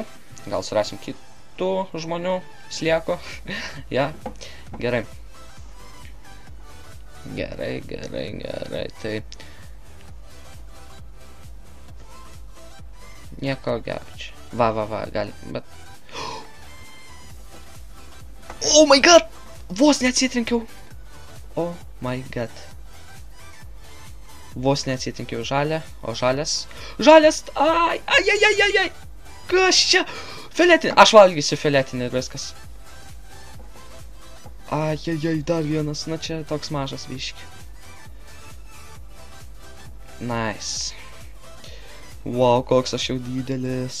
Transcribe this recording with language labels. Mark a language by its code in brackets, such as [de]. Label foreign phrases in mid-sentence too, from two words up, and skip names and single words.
[lt] Gal surasim kitų žmonių slieko. Ja, gerai. Gerai, tai... Nieko gero čia. Va, gali, bet... [en] Oh my god! [lt] Vos neatsitrenkiau! [en] Oh my god. [lt] Vos neatsitrenkiau žalę, o žalias... Ai! Kas čia? Filetinį, aš valgysiu filetinį ir viskas. Ai, dar vienas, na čia toks mažas biški. [en] Nice. Wow, [lt] koks aš jau didelis.